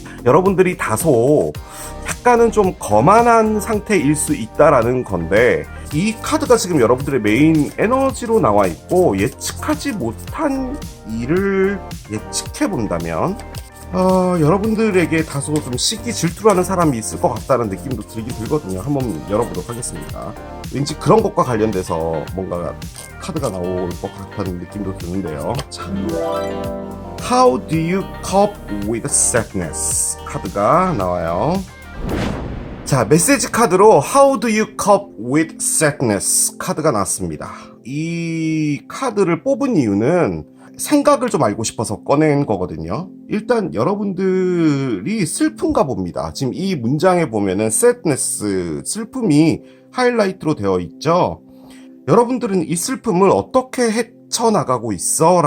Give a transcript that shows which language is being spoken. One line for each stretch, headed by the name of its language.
Korean: 여러분들이 다소 약간은 좀 거만한 상태일 수 있다라는 건데, 이 카드가 지금 여러분들의 메인 에너지로 나와 있고 예측하지 못한 일을 예측해 본다면 여러분들에게 다소 좀 시기 질투하는 사람이 있을 것 같다는 느낌도 들긴 들거든요. 한번 열어보도록 하겠습니다. 왠지 그런 것과 관련돼서 뭔가 카드가 나올 것 같다는 느낌도 드는데요.
English: 자, How do you cope with sadness?
Korean: 카드가 나와요. 자, 메시지 카드로
English: How do you cope with sadness?
Korean: 카드가 나왔습니다. 이 카드를 뽑은 이유는 생각을 좀 알고 싶어서 꺼낸 거거든요. 일단 여러분들이 슬픈가 봅니다. 지금 이 문장에 보면은 sadness, 슬픔이 하이라이트로 되어 있죠. 여러분들은 이 슬픔을 어떻게 헤쳐나가고 있어?